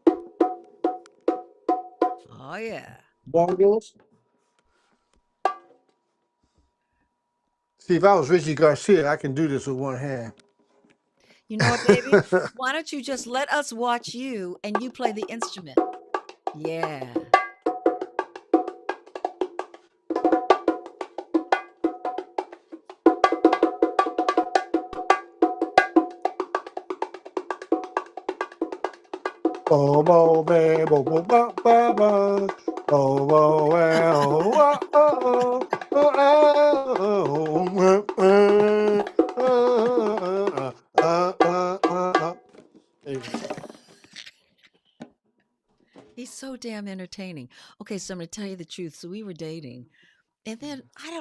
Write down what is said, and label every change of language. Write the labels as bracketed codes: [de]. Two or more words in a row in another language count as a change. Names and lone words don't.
[en] Oh yeah. bongos. See, if I was Richie Garcia, I can do this with one hand. You know what, baby? Why don't you just let us watch you and you play the instrument? Yeah. Bo bo be bo bo ba ba ba. Bo bo be oh oh oh. There you go. He's so damn entertaining. Okay, so I'm gonna tell you the truth. So we were dating, and then I don't.